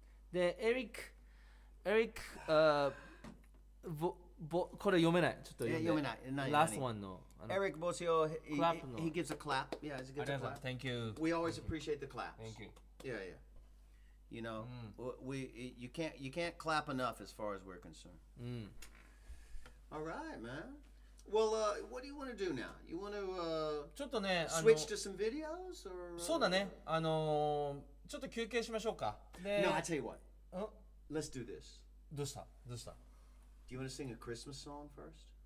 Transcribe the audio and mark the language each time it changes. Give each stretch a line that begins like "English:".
Japanese: で、エリック、これ読めない。ちょっと読めない。
English: Last one の。 Eric Bosio, he gives a clap. Yeah, he gives a clap. Thank you. We always appreciate the claps. Thank you. Yeah. You know, you can't clap enough as far as we're concerned. All right, man. Well, what do you want to do now? You want to
Japanese: ちょっとね、
English: switch to some videos or
Japanese: そうだね。ちょっと休憩しましょうか。で、
English: No, I tell you what. Let's do this.
Japanese: どうした
English: Do you want to sing a Christmas song first?